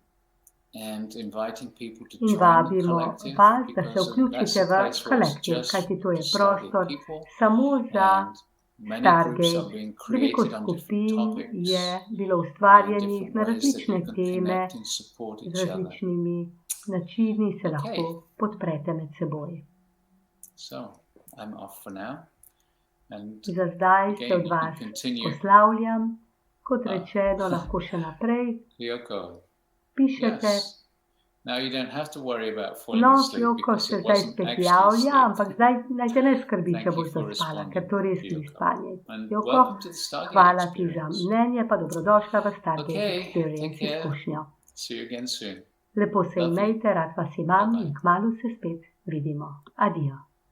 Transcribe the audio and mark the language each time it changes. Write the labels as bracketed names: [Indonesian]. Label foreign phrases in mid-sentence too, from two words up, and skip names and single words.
[English] and inviting people to [Slovenian] in [English] join the [Slovenian] vabimo [English] collective [Slovenian] vas, da se [English] because that's [Slovenian] vključite [English] a [Slovenian] v [English] place where it's [Slovenian] kolektiv, [English] just [Slovenian] kajti to je [English] for Stargate [Slovenian] prostor [English] people. [Slovenian] samo za [English] And many groups are [Slovenian] Stargate. [English] being [Slovenian] Veliko [English] created on different [Slovenian] skupin [English] topics [Slovenian] je bilo [English] and [Slovenian] ustvarjenih [English] different [Slovenian] na [English] ways that [Slovenian] različne [English] you can [Slovenian] teme, [English] connect and support [Slovenian] z [English] each other. [Slovenian] različnimi načini se [English] Okay. [Slovenian] lahko podprete med seboj. [English] So I'm off for now. And [Slovenian] Za zdaj se [English] again, [Slovenian] od [English] you can [Slovenian] vas [English] continue. [Slovenian] poslavljam, kot rečeno, lahko še naprej [English] Kyoko, [Slovenian] pišete. [English] yes. Now you don't have to worry about falling [Slovenian] No, [English] asleep [Slovenian] Kyoko [English] because [Slovenian] se [English] it [Slovenian] zdaj [English] wasn't [Slovenian] spet [English] actually [Slovenian] javlja, [English] sleep. [Slovenian] ampak zdaj naj te ne skrbi, [English] Thank [Slovenian] če [English] you [Slovenian] boš [English] for [Slovenian] zaspala, [English] responding, [Slovenian] ker to res ni [English] Kyoko. [Slovenian] spanje. [English] And [Slovenian] Kyoko, [English] welcome to the Stargate [Slovenian] hvala ti za [English] experience. [Slovenian] mnenje, pa dobrodošla v Stargate [English] Okay, [Slovenian] Experience [English] take care. [Slovenian] izkušnjo. [English] See you again soon. [Slovenian] Lepo se [English] Love you. [Slovenian] imejte, rad vas imam [English] Bye-bye. [Slovenian] in kmalu se spet vidimo. Adijo.